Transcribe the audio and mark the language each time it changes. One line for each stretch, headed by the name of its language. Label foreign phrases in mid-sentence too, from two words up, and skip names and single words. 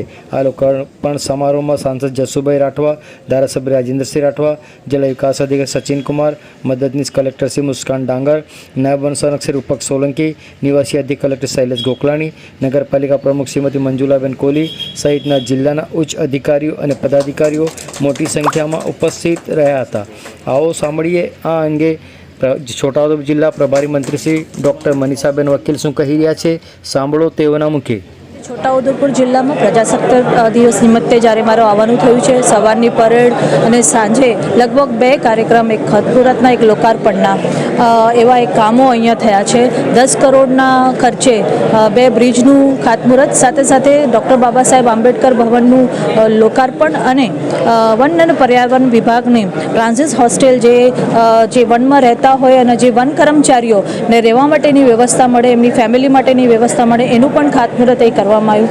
Gujarati: આ લોકાર્પણ સમારોહમાં સાંસદ જસુભાઈ રાઠવા, ધારાસભ્ય રાજેન્દ્રસિંહ રાઠવા, જિલ્લા વિકાસ અધિકારી સચિન કુમાર, મદદનીશ કલેક્ટર શ્રી મુસ્કાન ડાંગર, નાયબ વન સંરક્ષક રૂપક સોલંકી, નિવાસી અધિક કલેક્ટર શૈલેષ ગોકલાણી, નગરપાલિકા પ્રમુખ શ્રીમતી મંજુલાબેન કોહલી સહિતના જિલ્લાના ઉચ્ચ અધિકારીઓ અને પદાધિકારીઓ મોટી સંખ્યામાં ઉપસ્થિત રહ્યા હતા। આવો સાંભળીએ આ અંગે છોટાઉદેપુર જિલ્લા પ્રભારી મંત્રી શ્રી ડૉક્ટર મનીષાબેન વકીલ શું કહી રહ્યા છે, સાંભળો તેઓના મુખે। છોટાઉદેપુર જિલ્લામાં પ્રજાસત્તાક દિવસ નિમિત્તે જ્યારે મારું આવવાનું થયું છે, સવારની પરેડ અને સાંજે લગભગ 2 કાર્યક્રમ, એક ખાતમુહૂર્તના એક લોકાર્પણના એવા એક કામો અહીંયા થયા છે। 10 કરોડના ખર્ચે 2 બ્રિજનું ખાતમુહૂર્ત, સાથે સાથે ડૉક્ટર બાબા સાહેબ આંબેડકર ભવનનું લોકાર્પણ અને વન અને પર્યાવરણ વિભાગની
English: transit hostel
Gujarati: જે વનમાં રહેતા હોય અને જે વન કર્મચારીઓને રહેવા માટેની વ્યવસ્થા મળે, એમની ફેમિલી માટેની વ્યવસ્થા મળે, એનું પણ ખાતમુહૂર્ત એ કરવામાં આવ્યું।